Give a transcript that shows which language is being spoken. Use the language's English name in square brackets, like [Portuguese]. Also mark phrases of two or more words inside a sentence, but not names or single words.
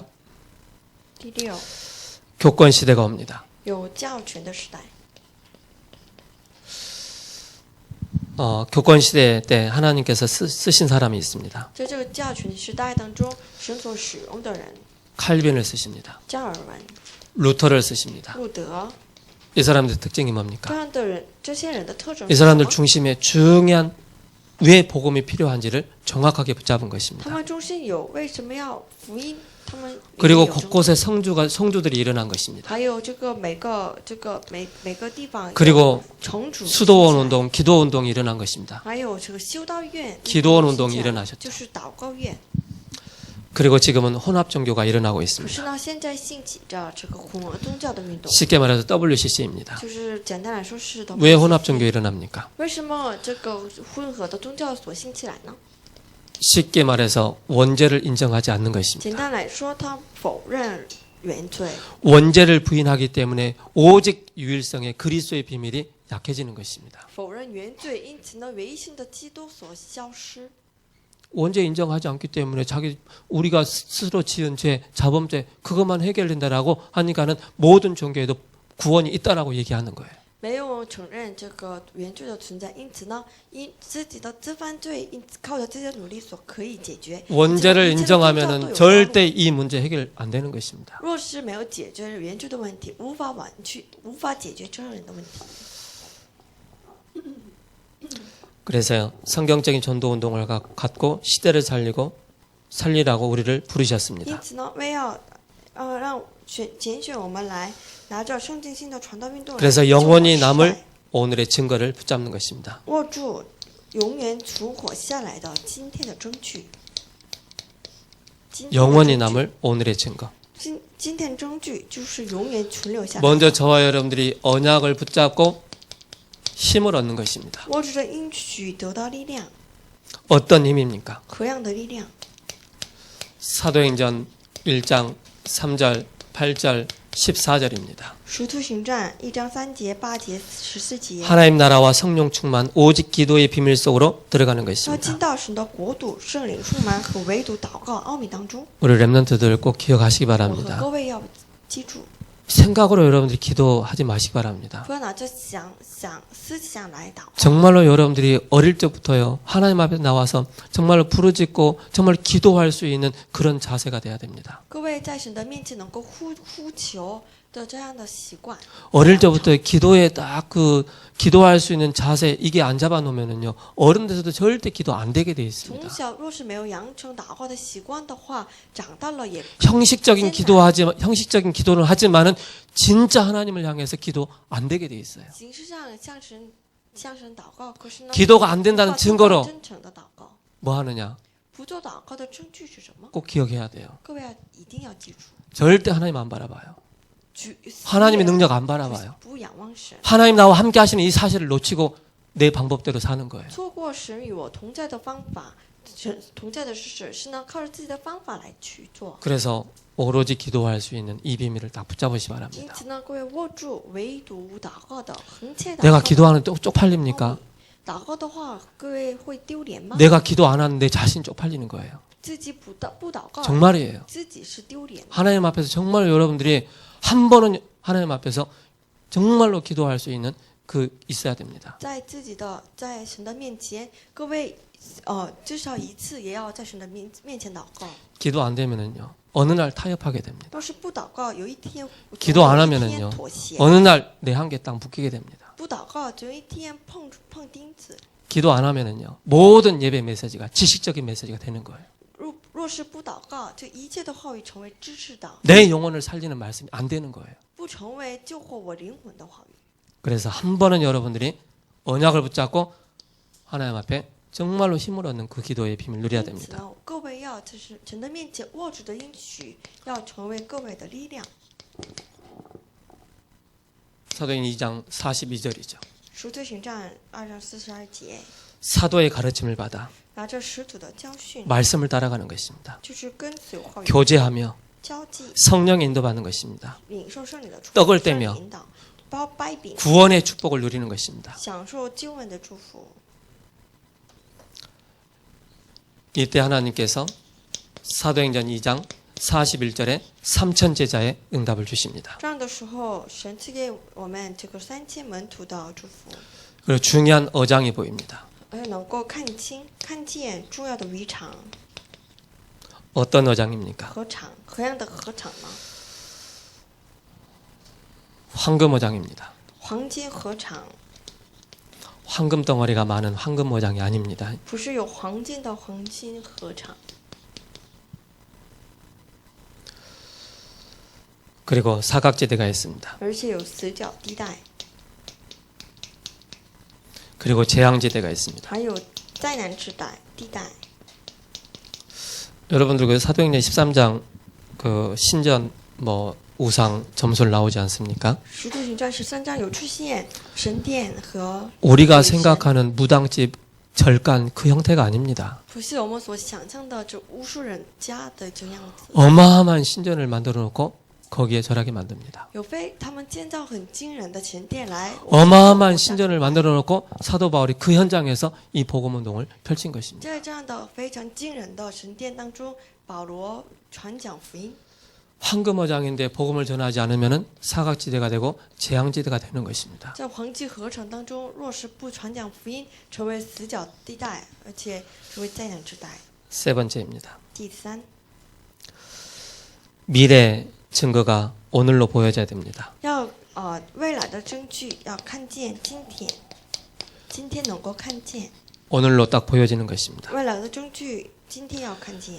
[Chinese] 第六， [Korean] 교권 시대가 옵니다. [Chinese] 有教权的时代。 [Korean] 교권 시대 때 하나님께서 쓰신 사람이 있습니다. [Chinese] 在这个教权时代当中，神所使用的人， [Korean] 칼빈을 쓰십니다. [Chinese] 加尔文、 [Korean] 루터를 쓰십니다. [Chinese] 路德 [Korean] 이 사람들 특징이 [Chinese] 这 [Korean] 뭡니까? [Chinese] 样的人，这些人的特征 [Korean] 이 [Chinese] 是什 [Korean] 사람들 [Chinese] 么？ [Korean] 중심에 중요한 왜 복음이 필요한지를 정확하게 붙잡은 [Chinese] 他 [Korean] 것입니다. [Chinese] 们中心有为什么要福音？他们里面 [Korean] 그리고 [Chinese] 有中心 [Korean] 곳곳에 성주들이 일어난 것입니다. [Chinese] 还有这个每个地方 [Korean] 그리고 [Chinese] 城主 [Korean] 수도원 [Chinese] 兴起来 [Korean] 운동, 기도 운동이 일어난 것입니다. [Chinese] 还有这个修道院 [Korean] 기도원 [Chinese] 兴 [Korean] 운동이 [Chinese] 起来 [Korean] 일어나셨죠. [Chinese] 就是祷告院。 [Korean] 그리고 지금은 혼합 종교가 일어나고 [Chinese] 可 [Korean] 있습니다. [Chinese] 是呢，现在兴起着这个混合宗教的运动， [Korean] 쉽게 말해서 WCC입니다. [Chinese] 就是简单来说是的。 [Korean] 왜 혼합 종교 일어납니까? [Chinese] 为什么这个混合的宗教所兴起来呢？ [Korean] 쉽게 말해서 원죄를 인정하지 않는 [Chinese] 简 [Korean] 것입니다. [Chinese] 单来说，他否认原罪， [Korean] 원죄를 부인하기 때문에 오직 유일성의 그리스도의 비밀이 약해지는 것입니다. [Chinese] 否认原罪，因此呢，唯一性的基督所消失。 [Korean] 원죄 인정하지 않기 때문에 우리가 스스로 지은 죄, 자범죄 그것만 해결된다라고 하니까는 모든 종교에도 구원이 있다라고 얘기하는 거예요. [Chinese] 没有承认这个原罪的存在，因此呢，因自己的自犯罪，因靠着这些努力所可以解决。 [Korean] 원죄를 [Chinese] 一切的宗教都 [Korean] 인정하면은 [Chinese] 有道路。 [Korean] 절대 이 문제 해결 안 되는 것입니다. [Chinese] 若是没有解决原罪的问题，无法解决这人的问题。 [Korean] 그래서 성경적인 전도 운동을 갖고 시대를 살리라고 우리를 [Chinese] 因 [Korean] 부르셨습니다. [Chinese] 此呢，为要让拣选我们来拿着圣经性的传道运动来 [Korean] 그래서 [Chinese] 救我 [Korean] 영원히 [Chinese] 时代 [Korean] 남을 오늘의 증거를 붙잡는 것입니다. [Chinese] 握住永远存活下来的今天的证据。 [Korean] 영원히 남을 오늘의 증거. [Chinese] 今天证据就是永远存留下来。 [Korean] 먼저 저와 여러분들이 언약을 붙잡고 힘을 얻는 것입니다. [Chinese] 握住这应许得到力量， [Korean] 어떤 힘입니까? [Chinese] 何样的力量？ [Korean] 사도행전 1장 3절, 8절, 14절입니다. [Chinese] 使徒行传1章3节、8节、14节。 [Korean] 하나님 나라와 성령 충만 오직 기도의 비밀 속으로 들어가는 [Chinese] 要 [Korean] 것입니다. [Chinese] 进到神的国度、圣灵充满和唯独祷告奥秘当中。 [Korean] 우리 렘넌트들 꼭 기억하시기 [Chinese] 我和 [Korean] 바랍니다. [Chinese] 各位要记住， [Korean] 생각으로 여러분들이 기도하지 마시기 바랍니다. [Chinese] 不要拿着思想来祷告。 [Korean] 정말로 여러분들이 어릴 적부터요 하나님 앞에 나와서 정말로 부르짖고 정말 기도할 수 있는 그런 자세가 돼야 됩니다. [Chinese] 各位在神的面前能够呼求的这样的习惯。 [Korean] 어릴 적부터 기도에 딱 그 기도할 수 있는 자세 이게 안 잡아놓으면은요 어른 돼서도 절대 기도 안 되게 돼 [Chinese] 从 [Korean] 있습니다. [Chinese] 小若是没有养成祷告的习惯的话，长大了也 [Korean] 형식적인 형식적인 기도는 하지만은 진짜 하나님을 향해서 기도 안 되게 돼 있어요. [Chinese] 形式上向神祷告，可是呢， [Korean] 기도가 안 된다는 [Chinese] 无法做到 [Korean] 증거로 [Chinese] 真诚的祷告。 [Korean] 뭐 하느냐? [Chinese] 不做祷告的证据是什么？ [Korean] 꼭 기억해야 돼요. [Chinese] 各位一定要记住， [Korean] 절대 하나님 안 바라봐요. [Chinese] 举 [Korean] 하나님의 능력 안 바라봐요. [Chinese] 不仰望神， [Korean] 하나님 나와 함께 하시는 이 사실을 놓치고 내 방법대로 사는 거예요. [Chinese] 错过神与我同在的方法，神同在的是呢，靠着自己的方法来去做。 [Korean] 그래서 오로지 기도할 수 있는 이 비밀을 딱 붙잡으시기 [Chinese] 因 [Korean] 바랍니다. [Chinese] 此呢，各位握住唯独祷告的恒切祷 [Korean] 내가 [Chinese] 告的 [Korean] 기도하는 쪽팔립니까? [Chinese] 祷告的话，各位会丢脸吗？ [Korean] 내가 기도 안 하는 내 자신 쪽팔리는 거예요. [Chinese] 自己不祷告， [Korean] 정말이에요. [Chinese] 自己是丢脸的。 [Korean] 하나님 앞에서 정말 여러분들이 한 번은 하나님 앞에서 정말로 기도할 수 있는 그 있어야 됩니다. [Chinese] 在神的面前，各位至少一次也要在神的面前祷告。 [Korean] 기도 안 되면은요. 어느 날 타협하게 됩니다. [Chinese] 要是不祷告，有一天 [Korean] 기도 안 [Chinese] 有一 [Korean] 하면은요. [Chinese] 天妥协。 [Korean] 어느 날 내 한계 땅 붙이게 됩니다. [Chinese] 不祷告，就有一天碰钉子。 [Korean] 기도 안 하면은요. 모든 예배 메시지가 지식적인 메시지가 되는 거예요. [Chinese] 若是不祷告，这一切的话语成为知识的， [Korean] 내 영혼을 살리는 말씀이 안 되는 거예요. [Chinese] 不成为救活我灵魂的话语。 [Korean] 그래서 한 번은 여러분들이 언약을 붙잡고 하나님 앞에 정말로 힘을 얻는 그 기도의 비밀 누려야 [Chinese] 因此 [Korean] 됩니다. [Chinese] 呢，各位要就是神的面前握住的应许，要成为各位的力量。 [Korean] 사도행 2장 42절이죠. [Chinese] 使徒行传2章42节， [Korean] 사도의 가르침을 받아 [Chinese] 拿着使徒的教训， [Korean] 말씀을 따라가는 것입니다. [Chinese] 就是跟随话语 [Korean] 교제하며 [Chinese] 交际， [Korean] 성령 인도받는 것입니다. [Chinese] 领受圣灵的祝福， [Korean] 떡을 [Chinese] 圣灵 [Korean] 떼며 [Chinese] 引导，包掰饼， [Korean] 구원의 축복을 누리는 것입니다. [Chinese] 享受救恩的祝福。 [Korean] 이때 하나님께서 사도행전 2장 41절에 3천 제자의 응답을 주십니다. [Chinese] 这样的时候，神赐给我们这个3000门徒的祝福， [Korean] 그리고 중요한 어장이 보입니다. [Chinese] 而能够看见重要的渔场、 [Korean] 어떤 어장입니까? [Chinese] 河场，何样的河场呢？ [Korean] 황금 어장입니다. [Chinese] 黄金河场， [Korean] 황금 덩어리가 많은 황금 어장이 아닙니다. [Chinese] 不是有黄金的黄金河场。 [Korean] 그리고 사각지대가 있습니다. [Chinese] 而且有死角地带， [Korean] 그리고 재앙지대가 있습니다. [Chinese] 还有灾难之地带。 [Korean] 여러분들 그 사도행전 13장 그 신전 뭐 우상 점술 나오지 않습니까? [Chinese] 使徒行传13章有出现神殿和 [Korean] 우리가 생각하는 무당집 절간 그 형태가 아닙니다. [Chinese] 不是我们所想象的这巫术人家的这样子。 [Korean] 어마어마한 신전을 만들어 놓고 거기에 절하게 만듭니다. [Chinese] 他们建造很惊人的神殿来， [Korean] 어마어마한 신전을 만들어 놓고 사도 바울이 그 현장에서 이 복음 운동을 펼친 것입니다. [Chinese] 在这样的非常惊人的神殿当中，保罗传讲福音。 [Korean] 황금어장인데 복음을 전하지 않으면 사각지대가 되고 재앙지대가 되는 것입니다. [Chinese] 在黄金合成当中，若是不传讲福音，成为死角地带，而且成为灾难之带。 [Korean] 세 번째입니다. [Chinese] 第三， [Korean] 미래 증거가 오늘로 보여져야 됩니다. [Chinese] 要未来的证据要看见今天，今天能够看见 [Korean] 오늘로 딱 보여지는 것입니다. [Chinese] 未来的证据，今天要看见。